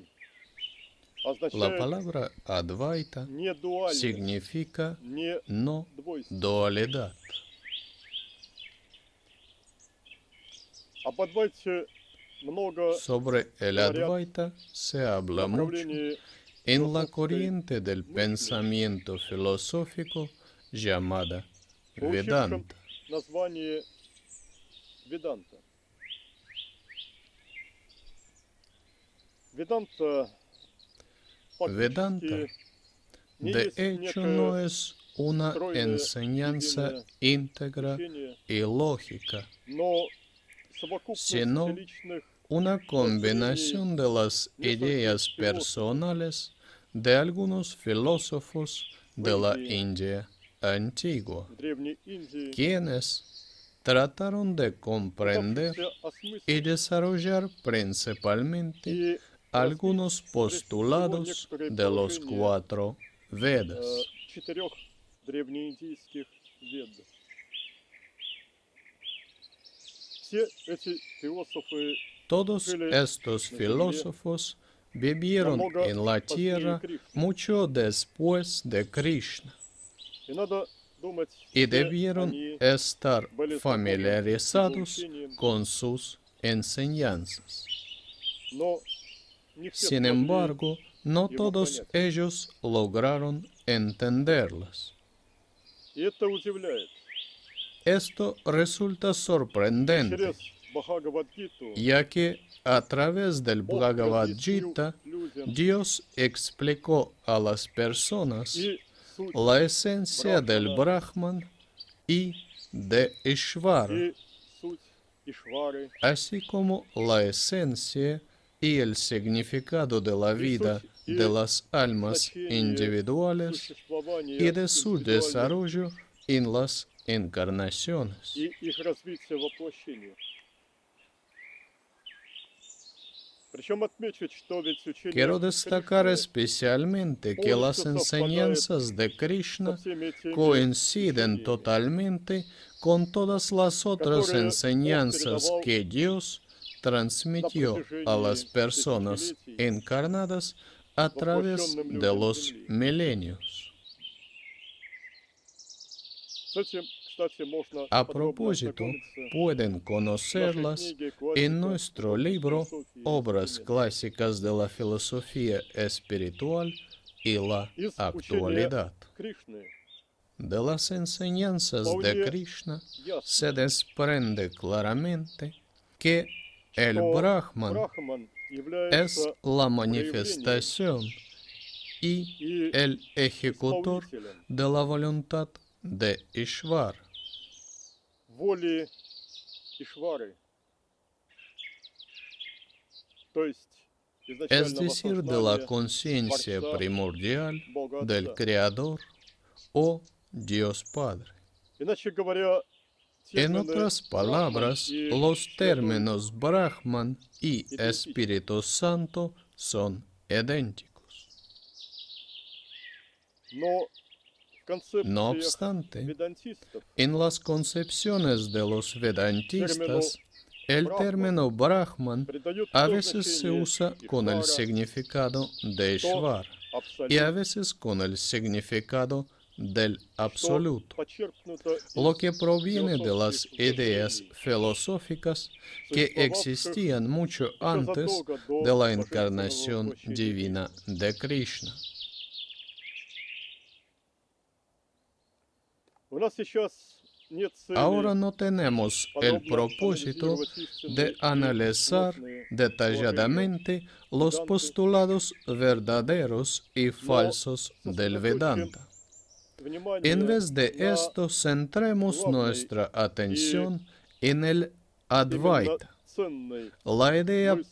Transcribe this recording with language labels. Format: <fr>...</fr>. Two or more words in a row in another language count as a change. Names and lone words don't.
<es>La</es> <ru>означает</ru> <es>palabra Advaita</es> <ru>недуальность,</ru> <es>significa</es> <ru>не</ru> <es>no</es> <ru>двойственность.</ru> <es>dualidad.</es> <ru>Об Адвайте много</ru> <es>Sobre el</es> <ru>говорят</ru> <es>Advaita se</es> <ru>в</ru> <es>habla mucho</es> <ru>направлении</ru> <es>en la</es> <ru>философской</ru> <es>corriente del</es> <ru>мысли,</ru> <es>pensamiento filosófico llamada</es> <ru>получившем</ru> <es>Vedanta.</es> <ru>название Веданта. Веданта</ru> <es>Vedanta,</es> <ru>фактически не</ru> <es>de</es> <ru>есть</ru> <es>hecho, no</es> <ru>некое</ru> <es>es una</es> <ru>стройное</ru> <es>enseñanza</es> <ru>единое</ru> <es>íntegra</es> <ru>учение,</ru> <es>y lógica,</es> <ru>но совокупность</ru> <es>sino</es> <ru>личных</ru> <es>una</es> <ru>воззрений</ru> <es>combinación de las</es> <ru>нескольких</ru> <es>ideas</es> <ru>философов</ru> <es>personales de algunos filósofos</es> <ru>в</ru> <es>de la</es> <ru>Индии,</ru> <es>India antigua,</es> <ru>в Древней Индии,</ru> <es>quienes trataron de comprender</es> <ru>пытавшихся</ru> <es>y</es> <ru>осмыслить</ru> <es>desarrollar principalmente</es> <ru>и развить</ru> <es>algunos</es> <ru>прежде всего</ru> <es>postulados</es> <ru>некоторые</ru> <es>de los</es> <ru>положения</ru> <es>4 Vedas.</es> <ru>четырех древнеиндийских вед. Все эти философы</ru> <es>Todos</es> <ru>жили</ru> <es>estos</es> <ru>на земле</ru> <es>filósofos vivieron</es> <ru>намного</ru> <es>en la</es> <ru>позднее</ru> <es>tierra</es> <ru>Кришны.</ru> <es>mucho después de Krishna</es> <ru>И надо думать,</ru> <es>y</es> <ru>все</ru> <es>debieron</es> <ru>они</ru> <es>estar</es> <ru>были знакомы с его</ru> <es>familiarizados</es> <ru>учением,</ru> <es>con sus enseñanzas.</es> <ru>но не все</ru> <es>Sin</es> <ru>смогли</ru> <es>embargo, no</es> <ru>его</ru> <es>todos</es> <ru>понять.</ru> <es>ellos lograron entenderlas.</es> <ru>И это удивляет.</ru> <es>Esto resulta sorprendente,</es> <ru>Через Бхагавадгиту</ru> <es>ya que a través del</es> <ru>Бог</ru> <es>Bhagavad</es> <ru>разъяснил</ru> <es>Gita,</es> <ru>людям</ru> <es>Dios explicó a las personas</es> <ru>и суть</ru> <es>la esencia del</es> <ru>Брахмана,</ru> <es>Brahman y de Ishvara,</es> <ru>и суть Ишвары,</ru> <es>así como la esencia y el significado de la</es> <ru>и</ru> <es>vida</es> <ru>суть</ru> <es>de</es> <ru>и</ru> <es>las almas</es> <ru>значение</ru> <es>individuales</es> <ru>существования</ru> <es>y de su</es> <ru>индивидуальных</ru> <es>desarrollo en las encarnaciones.</es> <ru>и их развития воплощения. Причем отмечу, что ведь учение</ru> <es>Quiero destacar</es> <ru>Кришны</ru> <es>especialmente que las</es> <ru>полностью совпадает</ru> <es>enseñanzas de</es> <ru>со</ru> <es>Krishna</es> <ru>всеми этими</ru> <es>coinciden</es> <ru>учениями,</ru> <es>totalmente con todas las otras</es> <ru>которые Бог</ru> <es>enseñanzas</es> <ru>передавал</ru> <es>que Dios</es> <ru>на</ru> <es>transmitió a las</es> <ru>протяжении</ru> <es>personas</es> <ru>тысячелетий</ru> <es>encarnadas a través</es> <ru>воплощенным</ru> <es>de</es> <ru>людям</ru> <es>los</es> <ru>Земли.</ru> <es>milenios.</es> <ru>С этим, кстати, можно</ru> <es>A</es> <ru>подробно</ru> <es>propósito,</es> <ru>ознакомиться</ru> <es>pueden</es> <ru>в нашей</ru> <es>conocerlas</es> <ru>книге</ru> <es>en</es> <ru>«Классика</ru> <es>nuestro</es> <ru>высокой</ru> <es>libro</es> <ru>философии и</ru> <es>Obras</es> <ru>современности».</ru> <es>Clásicas de la Filosofía Espiritual y la</es> <ru>Из учения</ru> <es>Actualidad.</es> <ru>Кришны</ru> <es>De las enseñanzas de</es> <ru>вполне</ru> <es>Krishna se</es> <ru>ясно,</ru> <es>desprende claramente que el</es> <ru>что</ru> <es>Brahman</es> <ru>Брахман</ru> <es>es</es> <ru>является</ru> <es>la</es> <ru>проявлением</ru> <es>manifestación y</es> <ru>и</ru> <es>el ejecutor</es> <ru>исполнителем</ru> <es>de la voluntad de Ishvar,</es> <ru>воли Ишвары, то есть</ru> <es>es</es> <ru>изначального</ru> <es>decir, de la</es> <ru>сознания</ru> <es>conciencia</es> <ru>Творца</ru> <es>primordial</es> <ru>Бога</ru> <es>del</es> <ru>Отца.</ru> <es>Creador o Dios Padre.</es> <ru>Иначе говоря,</ru> <es>En</es> <ru>термины</ru> <es>otras</es> <ru>Брахман</ru> <es>palabras,</es> <ru>и</ru> <es>los</es> <ru>Святой</ru> <es>términos Brahman y</es> <ru>идентичны.</ru> <es>Espíritu Santo son idénticos.</es> <ru>Но в</ru> <es>No</es> <ru>концепциях</ru> <es>obstante,</es> <ru>ведантистов</ru> <es>en las concepciones de los vedantistas, el término Brahman</es> <ru>придают</ru> <es>a</es> <ru>то</ru> <es>veces se</es> <ru>значение</ru> <es>usa con el</es> <ru>Ишвара,</ru> <es>significado de</es> <ru>то</ru> <es>Ishvar y a</es> <ru>абсолют,</ru> <es>veces con el significado del</es> <ru>что</ru> <es>absoluto,</es> <ru>подчеркнуто</ru> <es>lo</es> <ru>из</ru> <es>que proviene de las</es> <ru>философских</ru> <es>ideas</es> <ru>воззрений,</ru> <es>filosóficas que</es> <ru>существовавших</ru> <es>existían mucho</es> <ru>еще</ru> <es>antes</es> <ru>задолго</ru> <es>de</es> <ru>до</ru> <es>la</es> <ru>божественного</ru> <es>encarnación</es> <ru>воплощения</ru> <es>divina</es> <ru>Кришны.</ru> <es>de Krishna.</es> <ru>У нас сейчас нет</ru> <es>Ahora</es> <ru>цели</ru> <es>no tenemos el</es> <ru>подробно</ru> <es>propósito</es> <ru>анализировать</ru> <es>de</es> <ru>истинные и</ru> <es>analizar</es> <ru>ложные положения</ru> <es>detalladamente los</es> <ru>Веданты,</ru> <es>postulados verdaderos y</es> <ru>но</ru> <es>falsos del</es> <ru>сосредоточим</ru> <es>Vedanta. En</es> <ru>внимание</ru> <es>vez de</es> <ru>на</ru> <es>esto, centremos</es> <ru>главной</ru> <es>nuestra</es> <ru>и</ru> <es>atención en el Advaita,</es> <ru>ценной</ru> <es>la idea</es> <ru>мысли</ru>